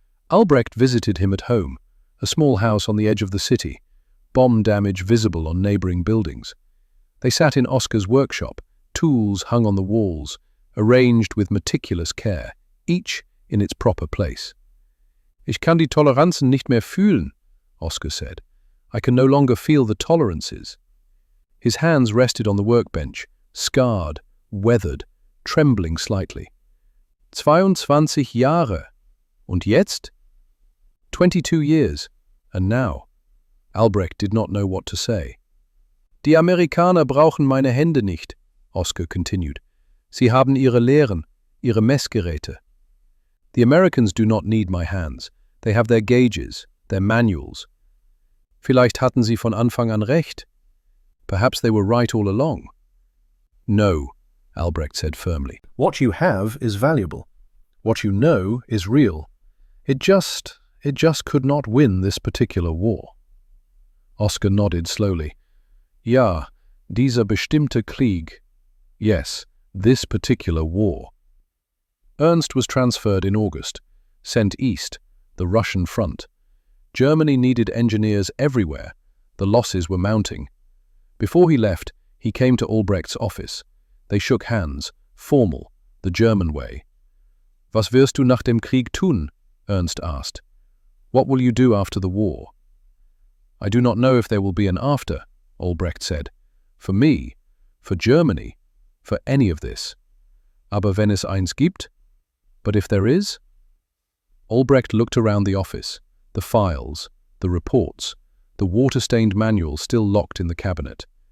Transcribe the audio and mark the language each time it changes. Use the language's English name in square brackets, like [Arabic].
[English] Albrecht visited him at home, a small house on the edge of the city, bomb damage visible on neighboring buildings. They sat in Oskar's workshop, tools hung on the walls, arranged with meticulous care, each in its proper place. [German] Ich kann die Toleranzen nicht mehr fühlen, Oskar [English] said. I can no longer feel the tolerances. His hands rested on the workbench, scarred, weathered, trembling slightly. [German] 22 Jahre. Und jetzt? [English] 22 years. And now? Albrecht did not know what to say. [German] Die Amerikaner brauchen meine Hände nicht, Oskar [English] continued. [German] Sie haben ihre Lehren, ihre Messgeräte. [English] The Americans do not need my hands. They have their gauges, their manuals. [German] Vielleicht hatten sie von Anfang an recht. [English] Perhaps they were right all along. No, Albrecht said firmly. What you have is valuable. What you know is real. It just could not win this particular war. Oskar nodded slowly. [German] Ja, dieser bestimmte Krieg. [English] Yes, this particular war. Ernst was transferred in August, sent east, the Russian front. Germany needed engineers everywhere. The losses were mounting. Before he left, he came to Albrecht's office. They shook hands, formal, the German way. [German] Was wirst du nach dem Krieg tun? [English] Ernst asked. What will you do after the war? I do not know if there will be an after, Albrecht said. For me, for Germany, for any of this. [German] Aber wenn es eins gibt? [English] But if there is? Albrecht looked around the office, the files, the reports, the water-stained manual still locked in the cabinet.